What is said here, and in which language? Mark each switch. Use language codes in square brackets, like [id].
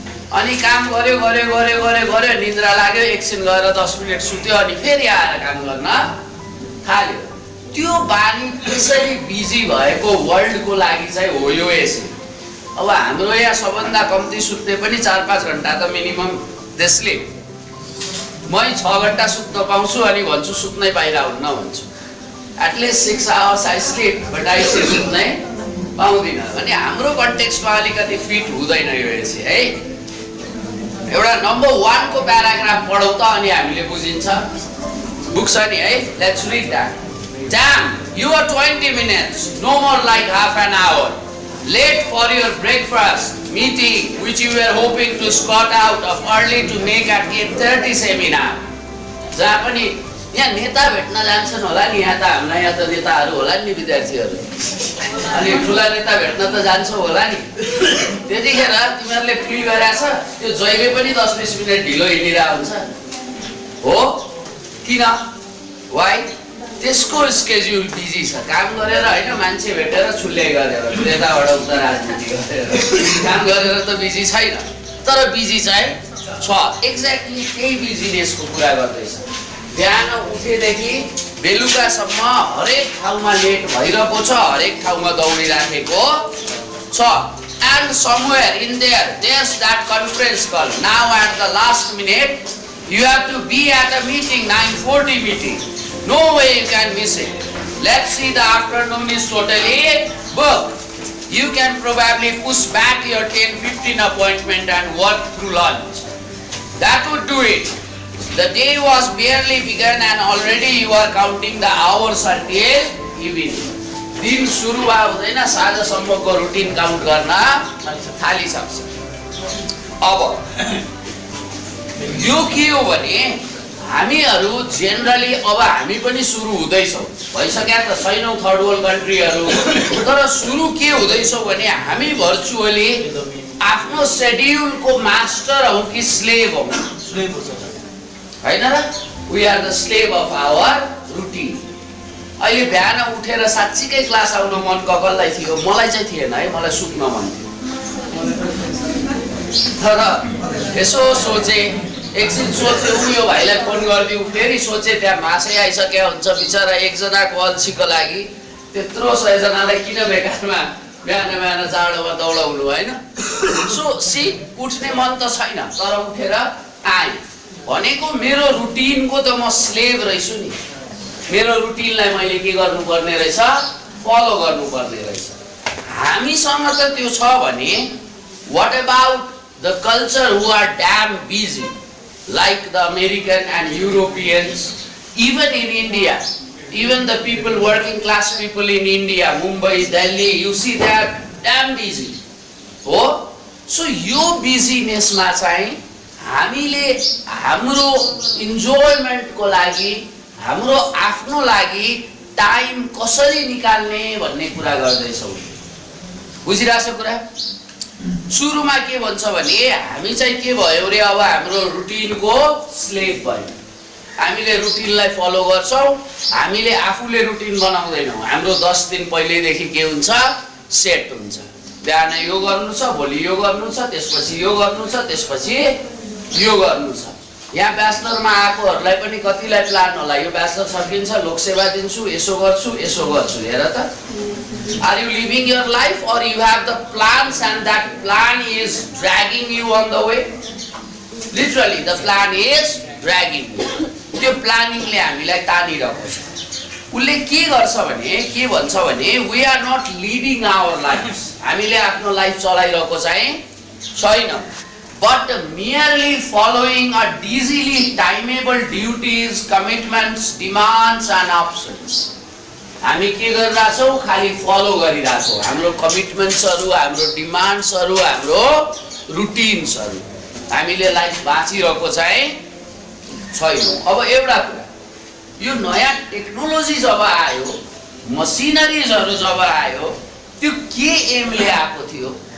[ne] अनि काम गर्यो निद्रा लाग्यो, एकछिन गएर 10 मिनट सुत्यो, अनि फेरि आएर काम गर्न थाल्यो। त्यो बानी त्यसरी बिजी भएको वर्ल्डको लागि चाहिँ हो यो एसी। अब हाम्रो यहाँ सबभन्दा कम्ती सुत्ने पनि 4-5 घण्टा त मिनिमम त्यसले। मै 6 घण्टा सुत्न पाउँछु अनि भन्छु सुत्नै पाइरहन्न भन्छु। [en] at least 6 hours I sleep but I say [ne] सुत्नै पाउँदिनँ। अनि हाम्रो कन्टेक्स्टमा अलिकति फिट हुँदैन यो एसी है। एउटा नम्बर 1 को प्याराग्राफ पढौँ त अनि हामीले बुझिन्छ। बुक छ नि है, [en] Let's read that. Damn, you are 20 minutes, no more like half an hour. Late for your breakfast meeting, which you were hoping to escort out of early to make at 8:30 seminar. [ne] जहाँ पनि यहाँ नेता भेट्न जान्छन् होला नि, यहाँ त हामीलाई यहाँ त नेताहरू होला नि विद्यार्थीहरू, अनि ठुला नेता भेट्न त जान्छौ होला नि। त्यतिखेर तिमीहरूले फिल गरेछ त्यो जहिले पनि 10-20 मिनट ढिलो हिँडिरहेको हुन्छ हो किन? वाइ? त्यसको स्केड्युल बिजी छ। काम गरेर होइन, मान्छे भेटेर छुल्ले गरेर, यताबाट उता राजनीति गरेर काम गरेर त बिजी छैन, तर बिजी चाहिँ छ। एक्ज्याक्टली त्यही बिजिनेसको कुरा गर्दैछ। बिहान उठेदेखि बेलुकासम्म हरेक ठाउँमा लेट भइरहेको छ, हरेक ठाउँमा दौडिराखेको छ। [en] And somewhere in there, there's that conference call. Now at the last minute, you have to be at a meeting, 9:40 meeting. No way you can miss it. Let's see, the afternoon is totally booked. You can probably push back your 10-15 appointment and work through lunch. That would do it. The day was barely begun and already you are counting the hours until evening. [ne] दिन सुरु भयो हुँदैन साँझसम्मको routine count गर्न थालिसक्छ। अब यो के हो भने हामीहरू जेनरली अब हामी पनि सुरु हुँदैछौँ, भइसक्या त छैनौँ थर्ड वर्ल्ड कन्ट्रीहरू, तर सुरु के हुँदैछौँ भने हामी भर्चुअली आफ्नो सेड्युलको मास्टर हौँ कि स्लेभ हौँ हैन र? [en] We are the slave of our routine. [ne] अहिले बिहान उठेर साँच्चीकै क्लास आउन मन कसलाई थियो? मलाई चाहिँ थिएन है, मलाई सुत्न मन थियो। तर यसो सोचे, एकछिन सोचे, यो भाइलाई फोन गरिदिउँ, फेरि सोचे त्यहाँ मासै आइसक्या हुन्छ बिचरा एकजनाको अल्छीको लागि त्यत्रो 100 जनालाई किन बेकारमा बिहान जाडोमा दौडाउनु होइन? सो उठ्ने मन त छैन, तर उठेर आएँ। भनेको मेरो रुटिनको त म स्लेभ रहेछु नि। मेरो रुटिनलाई मैले के गर्नुपर्ने रहेछ? फलो गर्नुपर्ने रहेछ। हामीसँग त त्यो छ भने [en] What about the culture who are damn busy like the American and Europeans, even in India, even the people, working class people in India, Mumbai, Delhi, you see they are damn busy. Oh, so [ne] यो busyness मा चाहिँ हामीले हाम्रो इन्जोयमेन्टको लागि, हाम्रो आफ्नो लागि time कसरी निकाल्ने भन्ने कुरा गर्दैछौँ। बुझिरहेको कुरा? सुरुमा के भन्छ भने हामी चाहिँ के भयो रे, अब हाम्रो रुटिनको स्लेभ भयो। हामीले रुटिनलाई फलो गर्छौँ, हामीले आफूले रुटिन बनाउँदैनौँ। हाम्रो 10 दिन पहिलेदेखि के हुन्छ, सेट हुन्छ। बिहान यो गर्नु छ, भोलि यो गर्नु छ, त्यसपछि यो गर्नु छ, त्यसपछि यो गर्नु छ। यहाँ ब्याचलरमा आएकोहरूलाई पनि कतिलाई प्लान होला, यो ब्याचलर सकिन्छ, लोकसेवा दिन्छु, यसो गर्छु, यसो गर्छु। हेर त, [en] Are you living your life or you have the plans and that plan is dragging you on the way? Literally the plan is dragging you. [ne] त्यो प्लानिङले हामीलाई तानिरहेको छ। उसले के गर्छ भने, के भन्छ भने, [en] We are not leading our life. [ne] हामीले आफ्नो लाइफ चलाइरहेको चाहिँ छैन, [en] but merely following a dizzily timeable duties, commitments, demands and options. [ne] हामी के गरिरहेछौँ, खालि फलो गरिरहेछौँ हाम्रो कमिटमेन्ट्सहरू, हाम्रो डिमान्ड्सहरू, हाम्रो रुटिन्सहरू। हामीले लाइफ बाँचिरहेको चाहिँ छैनौँ। अब एउटा कुरा, यो नयाँ टेक्नोलोजी जब आयो, मसिनरिजहरू जब आयो, त्यो के एमले आएको थियो?